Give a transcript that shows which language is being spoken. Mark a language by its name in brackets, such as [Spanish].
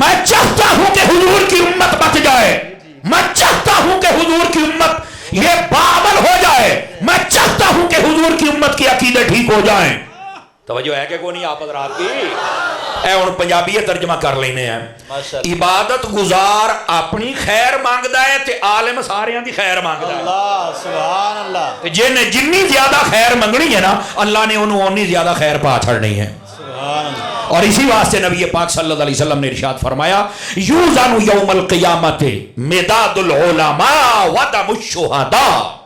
[Urdu] میں چاہتا ہوں کہ حضور کی امت بچ جائے، میں چاہتا ہوں کہ حضور کی امت یہ باعمل ہو جائے، میں چاہتا ہوں کہ حضور کی امت کی عقیدے ٹھیک ہو جائیں. توجہ ہے کہ کوئی نہیں آپ حضرات کی؟ [Punjabi] اے ہن پنجابی ترجمہ کر لینے ہیں. عبادت گزار اپنی خیر مانگدا ہے تے عالم ساریاں دی خیر مانگدا ہے. اللہ سبحان اللہ جن جنی زیادہ خیر منگنی ہے نا اللہ نے انہوں انی زیادہ خیر پا چھڑنی ہے. سبحان اللہ. [Urdu] اور اسی واسطے نبی پاک صلی اللہ علیہ وسلم نے ارشاد فرمایا [Arabic] یوزن یوم القیامت مداد العلماء ودم الشہداء.